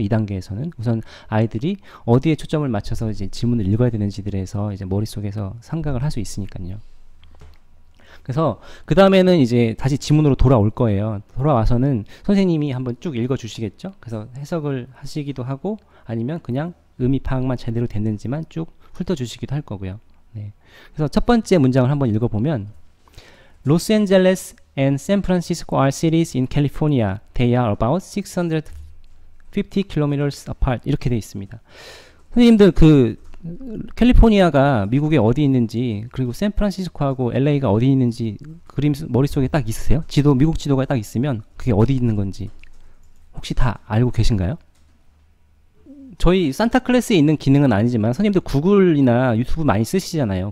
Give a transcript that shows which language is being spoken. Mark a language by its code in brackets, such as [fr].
[ko] 2단계에서는 우선 아이들이 어디에 초점을 맞춰서 이제 지문을 읽어야 되는지들에서 이제 머릿속에서 생각을 할 수 있으니까요. 그래서 그 다음에는 이제 다시 지문으로 돌아올 거예요. 돌아와서는 선생님이 한번 쭉 읽어 주시겠죠. 그래서 해석을 하시기도 하고 아니면 그냥 의미 파악만 제대로 됐는지만 쭉 훑어 주시기도 할 거고요. 네. 그래서 첫 번째 문장을 한번 읽어보면 [en] Los Angeles and San Francisco are cities in California. They are about 650 kilometers apart. [ko] 이렇게 되어 있습니다. 선생님들 그 캘리포니아가 미국에 어디 있는지 그리고 샌프란시스코하고 LA가 어디 있는지 그림 머릿속에 딱 있으세요? 미국 지도가 딱 있으면 그게 어디 있는 건지 혹시 다 알고 계신가요? 저희 산타클래스에 있는 기능은 아니지만 선생님들 구글이나 유튜브 많이 쓰시잖아요.